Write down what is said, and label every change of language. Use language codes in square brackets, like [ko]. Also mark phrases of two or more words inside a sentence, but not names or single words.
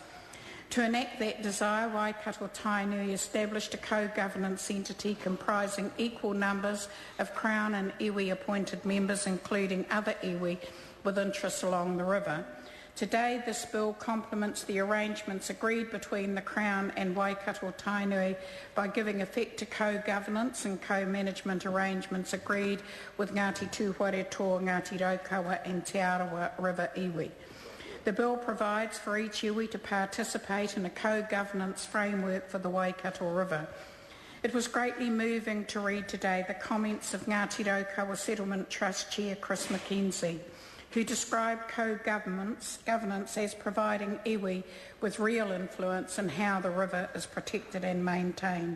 [en] To enact that desire, Waikato Tainui established a co-governance entity comprising equal numbers of Crown and iwi appointed members, including other iwi with interests along the river. Today, this bill complements the arrangements agreed between the Crown and Waikato Tainui by giving effect to co-governance and co-management arrangements agreed with Ngati Tuwharetoa, Ngati Raukawa and Te Arawa River iwi. The bill provides for each iwi to participate in a co-governance framework for the Waikato River. It was greatly moving to read today the comments of Ngati Raukawa Settlement Trust Chair Chris McKenzie, who described co-governance as providing iwi with real influence in how the river is protected and maintained.